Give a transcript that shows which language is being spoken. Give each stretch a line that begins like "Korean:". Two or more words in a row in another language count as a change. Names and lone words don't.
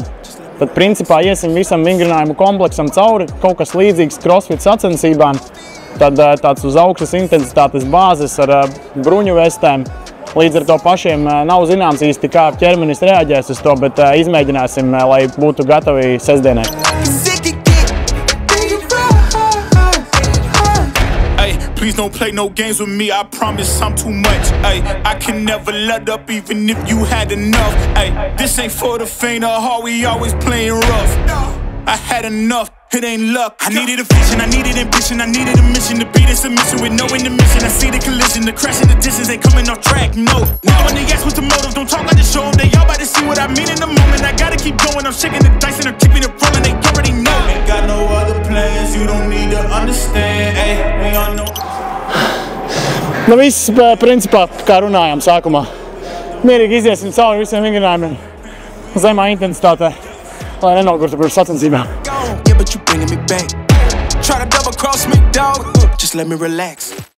Latvian: Tad, principā, iesim visam vingrinājumu kompleksam cauri, kaut kas līdzīgs crossfit sacensībām. Tad tāds uz augstas intensitātes bāzes ar bruņu vestēm. Līdz ar to pašiem nav zināms īsti, kā ķermenis reaģēs uz to, bet izmēģināsim, lai būtu gatavi sestdienai.
English: Please don't play no games with me, I promise I'm too much. Ay, I can never let up even if you had enough. Ay, this ain't for the faint of heart, we always playing rough. I had enough, it ain't luck. I needed a vision, I needed ambition, I needed a mission to be the submission with no intermission. I see the collision, the crash in the distance, ain't coming off track, no. Now when they ask what's the motive, don't talk like the show. They all about to see what I mean in the moment. I gotta keep going, I'm shaking the dice and I'm keeping it rolling, they already know. Ain't got no other plans, you don't need to understand. Ay, we all know.
Latvian: Nu viss, principā, kā runājām sākumā. Mierīgi iziesim cauri visiem vingrinājumiem zemā intensitātē, lai nenogurtu pirms sacensībām.
English: Yeah, but you bringing me back. Try to double cross me, dog. Just let me relax.